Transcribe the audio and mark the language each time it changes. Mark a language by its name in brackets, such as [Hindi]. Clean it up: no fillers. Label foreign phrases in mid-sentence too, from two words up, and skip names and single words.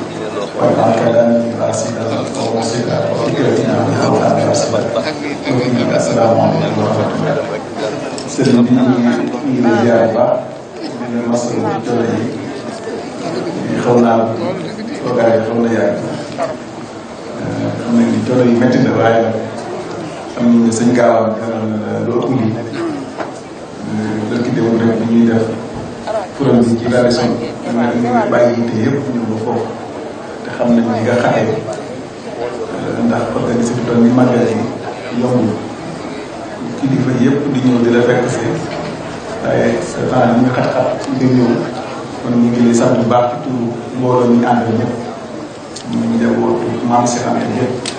[Arabic] واجعل كلامي راشدا ومرشدا وفكرتي نور. السلام عليكم ورحمة الله. [Wolof] sëriñ bi ñu ngi lay ziar bu baax di leen masawu ci coono yi xaw naa toogaay xaw na yàgg xam nañ ni coono yi métti na waaye nag xam nañ ne sëñ Gaawaan lu ëpp lii dëkk démb rek bi ñuy def kuréel bi ci daal di sonn ñu bàyyi yitte yëpp ñëw ba foofu te xam nañ ni nga xaxee ndax organisé bi toll ni màggal yi yombul kilifa yëpp di ñëw di la fekk si waaye sa temps yi ñu xat-xat nga ñëw kon ñu ngi lay sant bu baax ci turu mbooloo ñu àndal ñëpp ñu njabootu maam si xam ne ñëpp